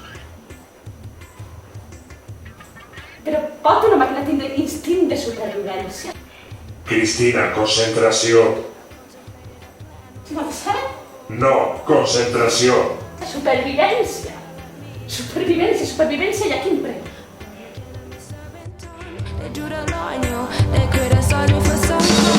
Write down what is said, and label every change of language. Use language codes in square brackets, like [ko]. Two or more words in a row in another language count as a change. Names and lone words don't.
[ca] Però pot una màquina tindre instint de supervivència? Cristina, concentració. No sé. No, concentració. Supervivència. Supervivència i a quin preu? [en] They drew the line, yo. They criticized me for some.